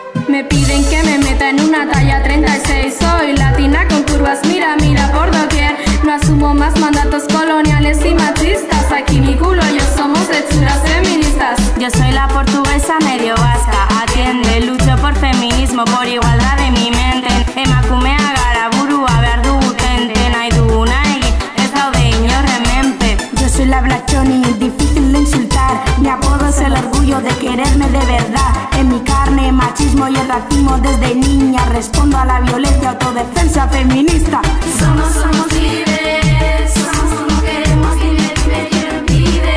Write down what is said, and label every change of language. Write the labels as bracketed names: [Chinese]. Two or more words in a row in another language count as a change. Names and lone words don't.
[Spanish] Me piden que me meta en una talla 36. Soy latina con curvas, mira, mira por doquier. No asumo más mandatos coloniales y machistas. Aquí mi culo, yo somos hechuras feministas. Yo soy la portuguesa medio vasca. Atiende, lucho por feminismo, por igualdad de mi mente. [Basque] Emakumea gara burua behar dugu tenten. Nahi duguna egin, ez daude inor hemenpe. [Spanish] Yo soy la Black Johnny, difícil de insultar. Mi apodo es el orgullo de quererme de verdad. En mi carne, machismo y el racismo desde niña. Respondo a la violencia, autodefensa feminista. Somos libres, somos como queremos, dime, dime quién impide.